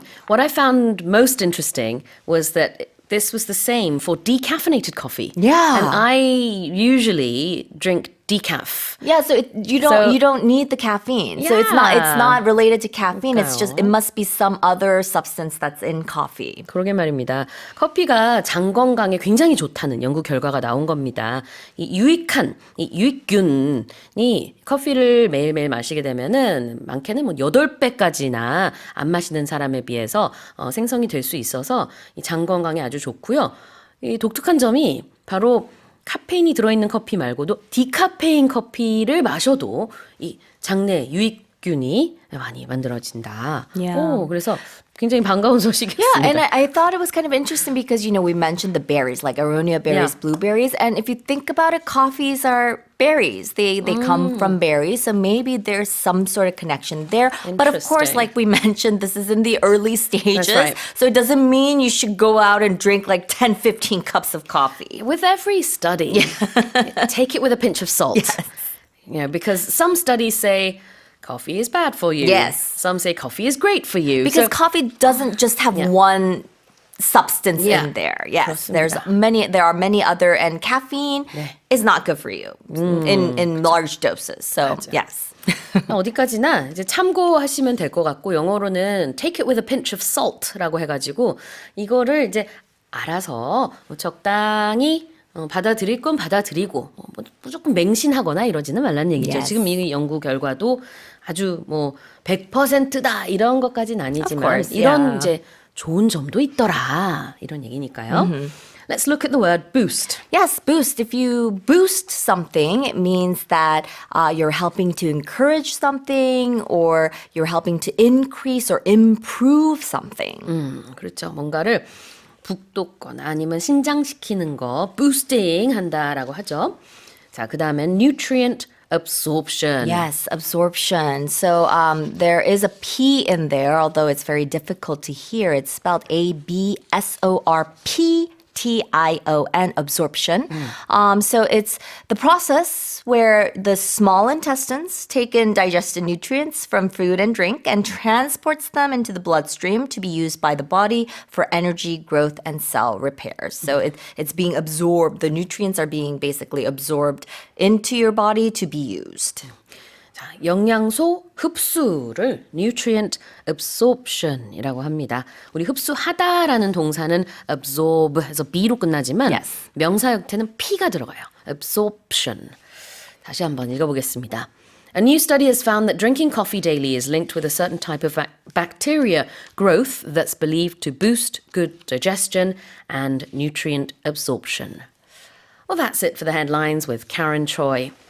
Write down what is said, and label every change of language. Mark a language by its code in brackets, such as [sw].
[en] What I found most interesting was that this was the same for decaffeinated coffee. Yeah. And I usually drink decaf. Yeah, so you don't need the caffeine. So it's Yeah. not related to caffeine. It's just [ko] 그러니까요. [en] it must be some other substance that's in coffee. [ko] 그러게 말입니다. 커피가 장 건강에 굉장히 좋다는 연구 결과가 나온 겁니다. 이 유익한 이 유익균이 커피를 매일매일 마시게 되면은 많게는 뭐 8배까지나 안 마시는 사람에 비해서 생성이 될 수 있어서 이 장 건강에 아주 좋고요. 이 독특한 점이 바로 카페인이 들어있는 커피 말고도 디카페인 커피를 마셔도 이 장내 유익균이 많이 만들어진다. [en] Yeah. [ko] 오, 그래서 굉장히 반가운 소식이었습니다. [en] Yeah, and I thought it was kind of interesting because, we mentioned the berries, like aronia berries, Yeah. blueberries. And if you think about it, coffees are berries. They come from berries. So maybe there's some sort of connection there. But of course, Interesting. like we mentioned, this is in the early stages. right. So it doesn't mean you should go out and drink like 10, 15 cups of coffee. With every study, take it with a pinch of salt. Because some studies say coffee is bad for you. Yes. Some say coffee is great for you. Because So- coffee doesn't just have one substance Yeah. in there. Yes, [ko] 그렇습니다. [en] there are many other, and caffeine is not good for you in large doses. So yes. [ko] 어디까지나 이제 참고하시면 될 것 같고 영어로는 [en] take it with a pinch of salt [ko] 라고 해가지고 이거를 이제 알아서 뭐 적당히 받아들일 건 받아들이고 뭐 무조건 맹신하거나 이러지는 말라는 얘기죠. [en] Yes. [ko] 지금 이 연구 결과도 아주 뭐 100%다 이런 것까지는 아니지만 [en] Of course, [ko] 이런 [en] yeah. [ko] 이제 좋은 점도 있더라 이런 얘기니까요. [en] Let's look at the word boost. Yes, boost. If you boost something, it means that you're helping to encourage something or you're helping to increase or improve something. [ko] 그렇죠. 뭔가를 북돋거나 아니면 신장시키는 거 boosting 한다라고 하죠. 자, 그다음엔 [en] nutrient absorption. Yes, absorption. So there is a P in there, although it's very difficult to hear. It's spelled ABSORPTION, absorption. So it's the process where the small intestines take in digested nutrients from food and drink and transports them into the bloodstream to be used by the body for energy, growth, and cell repairs. So it's being absorbed. The nutrients are being basically absorbed into your body to be used. [ko] 자, 영양소 흡수를 nutrient absorption이라고 합니다. 우리 흡수하다라는 동사는 absorb해서 b로 끝나지만 [en] Yes. [ko] 명사 형태는 p가 들어가요. [en] absorption. [ko] 다시 한번 읽어보겠습니다. [en] A new study has found that drinking coffee daily is linked with a certain type of bacteria growth that's believed to boost good digestion and nutrient absorption. Well, that's it for the headlines with Karen Choi.